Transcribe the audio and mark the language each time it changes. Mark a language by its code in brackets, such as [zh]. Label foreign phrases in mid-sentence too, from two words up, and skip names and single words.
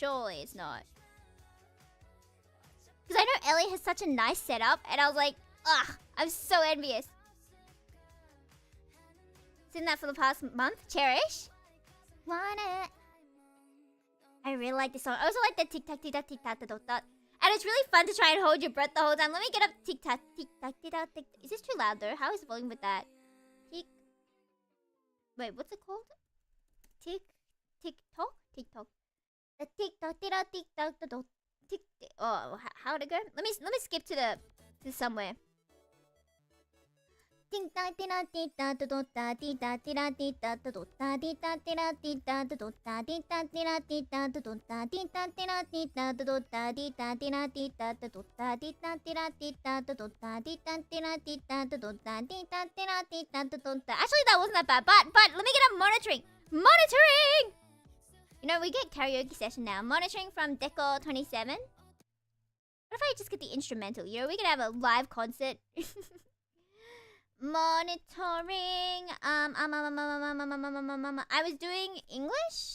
[en] Surely it's not. Because I know Ellie has such a nice setup, and I was like, ugh, I'm so envious. Seen that for the past month. Cherish. Want it. I really like this song. I also like the tic-tac, tic-tac, tic-tac, tic-tac. And it's really fun to try and hold your breath the whole time. Let me get up tic-tac, tic-tac, tic-tac, tic-tac. Is this too loud though? How is the volume with that? Tick. Wait, what's it called? Tick-tock? Tick-tock. The tick-tock, tic-tac, tic-tac, tic-tac, tic-tac. Oh, how'd it go? Let me skip to somewhere. Ting ta ti na ti ta do do ta ti ta ti na ti ta do do ta ti ta ti na ti ta do do ta ti ta ti na ti ta do do ta ti ta ti na ti ta do do ta ti ta ti na ti ta do do ta ti ta ti na ti ta do do ta ti ta ti na ti ta do do ta ti ta ti na ti ta do do ta. Actually, that wasn't that bad. But let me get up monitoring. Monitoring. You know, we get karaoke session now. Monitoring from Deco27. What if I just get the instrumental? You know, we could have a live concert. Monitoring. I was doing English.